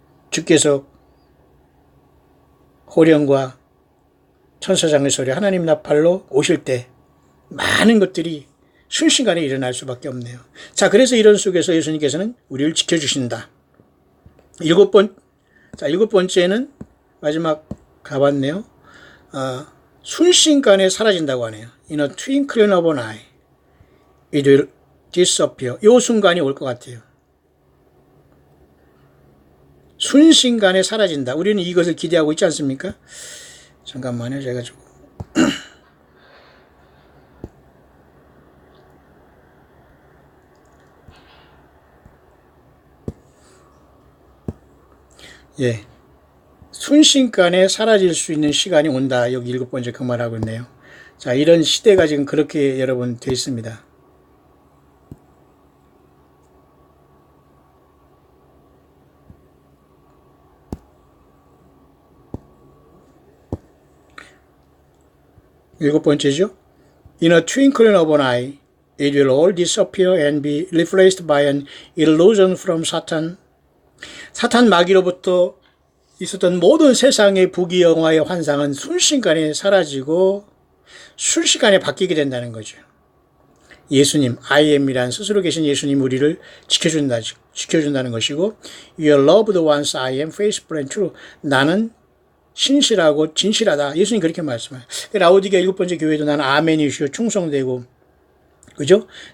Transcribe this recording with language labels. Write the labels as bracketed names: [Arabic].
[Korean] 주께서 호령과 천사장의 소리 하나님 나팔로 오실 때 많은 것들이 순식간에 일어날 수밖에 없네요. 자, 그래서 이런 속에서 예수님께서는 우리를 지켜주신다. 일곱 번째는 마지막 가봤네요. 순식간에 사라진다고 하네요. [English] In a twinkling of an eye, it will disappear. [Korean] 이 순간이 올 것 같아요. 순식간에 사라진다. 우리는 이것을 기대하고 있지 않습니까? 잠깐만요. 제가 좀 예. 순식간에 사라질 수 있는 시간이 온다. 여기 일곱 번째 그 말하고 있네요. 자, 이런 시대가 지금 그렇게 여러분 되어 있습니다. 일곱 번째죠. [English] In a twinkling of an eye, it will all disappear and be replaced by an illusion from Satan. [Korean] 사탄 마귀로부터 있었던 모든 세상의 부귀영화의 환상은 순식간에 사라지고 순식간에 바뀌게 된다는 거죠. [English] 예수님, I am이란 [Korean] 스스로 계신 예수님 우리를 지켜준다는 것이고 [English] You are loved ones, I am faithful and true. [Korean] 나는 신실하고 진실하다. 예수님 그렇게 말씀해요. 라오디게아 일곱 번째 교회도 나는 아멘이시오 충성되고 그죠?